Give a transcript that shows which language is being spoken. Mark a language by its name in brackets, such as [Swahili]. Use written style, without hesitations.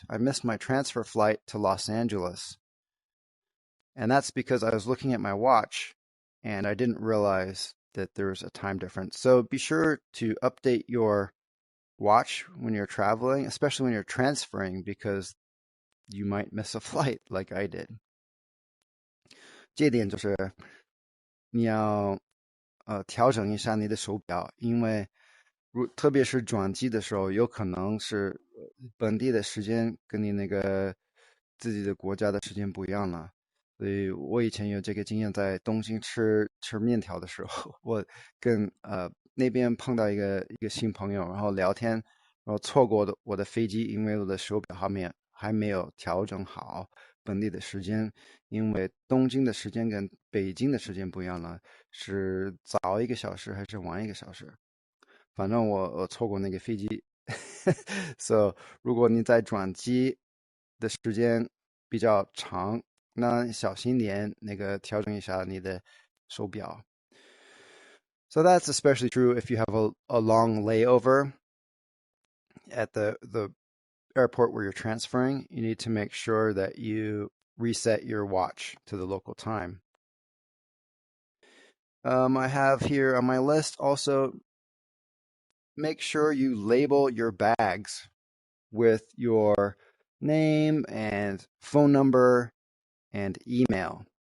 [English] I missed my transfer flight to Los Angeles. And that's because I was looking at my watch and I didn't realize that there was a time difference. So be sure to update your watch when you're traveling, especially when you're transferring, because you might miss a flight like I did. [Chinese] 这点就是你要调整一下你的手表，因为特别是转机的时候，有可能是本地的时间跟你那个自己的国家的时间不一样了。所以我以前有这个经验，在东京吃面条的时候，我跟那边碰到一个新朋友，然后聊天，然后错过我的飞机，因为我的手表还没有调整好本地的时间，因为东京的时间跟北京的时间不一样了，是早1个小时还是晚1个小时？反正我错过那个飞机。So 如果你在转机的时间比较长，那小心点，那个调整一下你的手表。 [English] So that's especially true if you have a long layover at the airport where you're transferring. You need to make sure that you reset your watch to the local time. I have here on my list also make sure you label your bags with your name and phone number and email.